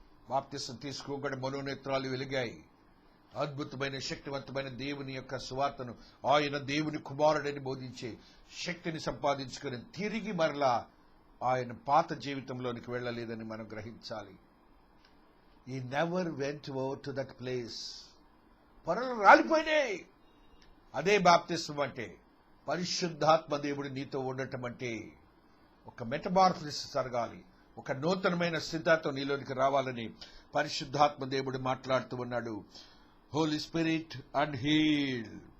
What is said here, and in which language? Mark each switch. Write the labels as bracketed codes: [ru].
[te] బాప్తిస్మం తీసుకోగానే మనోనేత్రాలు వెలిగాయి. అద్భుతమైన శక్తివంతమైన దేవుని యొక్క సువార్తను, ఆయన దేవుని కుమారుడని బోధించే శక్తిని సంపాదించుకుని తిరిగి మరలా ఆయన పాత జీవితంలోనికి వెళ్ళలేదని మనం గ్రహించాలి. [en] He never went over to that place. [te] పొరలు రాలిపోయినాయి. అదే బాప్తిస్మం అంటే. పరిశుద్ధాత్మ దేవుడు నీతో ఉండటం అంటే ఒక మెటమార్ఫసిస్ జరగాలి. ఒక నూతనమైన స్థితితో నీలోనికి రావాలని పరిశుద్ధాత్మ దేవుడు మాట్లాడుతూ ఉన్నాడు. [en] Holy Spirit and heal.